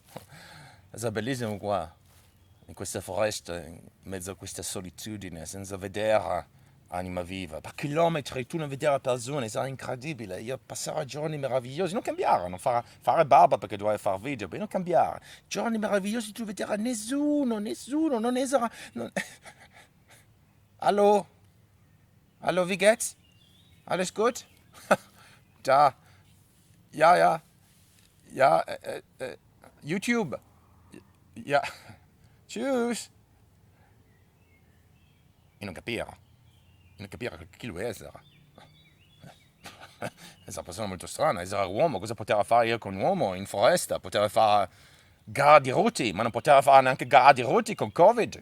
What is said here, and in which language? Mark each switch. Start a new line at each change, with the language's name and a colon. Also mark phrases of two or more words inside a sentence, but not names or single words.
Italian: È bellissimo qua, in questa foresta, in mezzo a questa solitudine, senza vedere anima viva. Per chilometri tu non vedere persone, sarà incredibile. Io passerò giorni meravigliosi, non cambiare, non fare barba perché dovevo fare video, ma non cambiare. Giorni meravigliosi, tu vedere nessuno, non sarà... Non...
German: Hallo? Hallo, wie geht's? Alles gut? Da. Ja, ja. Ja, YouTube. Ja. Tschüss.
Italian: Io non capivo. Io non capivo chi lui era. È una persona molto strana, era uomo, cosa poteva fare io con un uomo in foresta? Poteva fare gara di ruoti, ma non poteva fare neanche gara di ruoti con Covid.